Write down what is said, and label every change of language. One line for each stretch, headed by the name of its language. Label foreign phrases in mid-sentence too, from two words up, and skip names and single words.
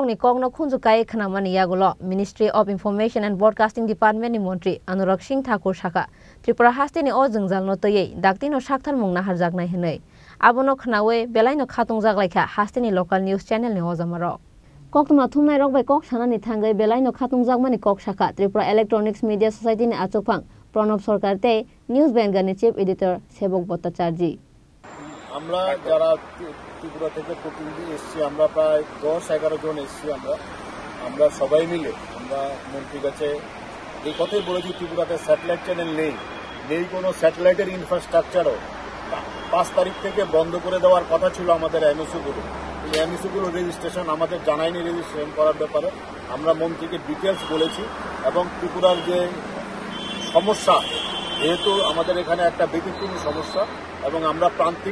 Kok Borok: ni kok no khunju kai khnamani yagulo Ministry of Information and Broadcasting Department ni Montri Anurag Singh Thakur saka Tripura haste ni o jungjal no toyei dakti no sakthar mungna harjaknai hnai abono khnawe belai no khatung jaglaikha haste ni
English: local news channel
Kok Borok: ni ozama rok Koktuma thumnai rok bai kok sanani thangai belai no khatung jagmani kok saka Tripura Electronics Media Society ni achukphang Pranab Sarkar te News Vanguard ni
English: Chief Editor
Kok Borok: Sebok Bhattacharya
Bangla: আমরা যারা ত্রিপুরা থেকে প্রতিনিধি এসেছি আমরা প্রায় 10-11 জন এসেছি আমরা সবাই মিলে আমরা মন্ত্রীর কাছে এই কথাই বলেছি ত্রিপুরাতে
English: satellite channel
Bangla: নেই কোনো
English: satellite infrastructure
Bangla: 5 তারিখ থেকে বন্ধ করে দেওয়ার কথা ছিল আমাদের এমএসওগুলো এই এমএসওগুলো রেজিস্ট্রেশন আমাদের জানায়নি রেজিস্ট্রেশন করার ব্যাপারে আমরা মন্ত্রীকে ডিটেলস বলেছি এবং ত্রিপুরার যে সমস্যা যেহেতু আমাদের এখানে একটা ব্যতিক্রমী সমস্যা এবং আমরা প্রান্তিক